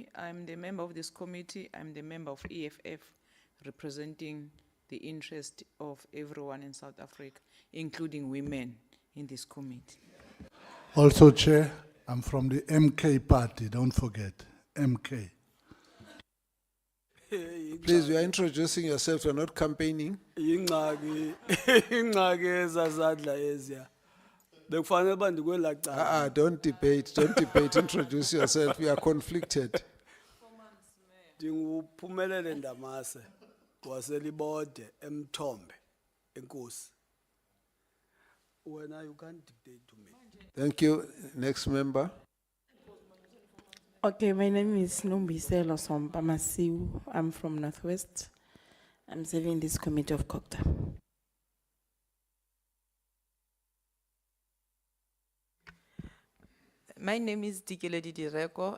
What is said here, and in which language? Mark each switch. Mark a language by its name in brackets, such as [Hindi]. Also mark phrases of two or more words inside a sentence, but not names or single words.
[English] I'm the member of this committee. I'm the member of EFF, representing the interest of everyone in South Africa, including women in this committee. Also, Chair, I'm from the MK party, don't forget, MK. Please, you are introducing yourself, you're not campaigning. [Xhosa] Ingxaki ezazadla eziya. Bekufanele uba ndikwela cala. [English] Don't debate, introduce yourself, we are conflicted. [Xhosa] Ndinguphumelele Ndamase waseLibode eMthombe enkosi. [English] Wena you can't dictate to me. Thank you. Next member. Okay, my name is Nombiselo Sompamasiu. I'm from Northwest. I'm serving this committee of COCTA. My name is Dikeledi Direko.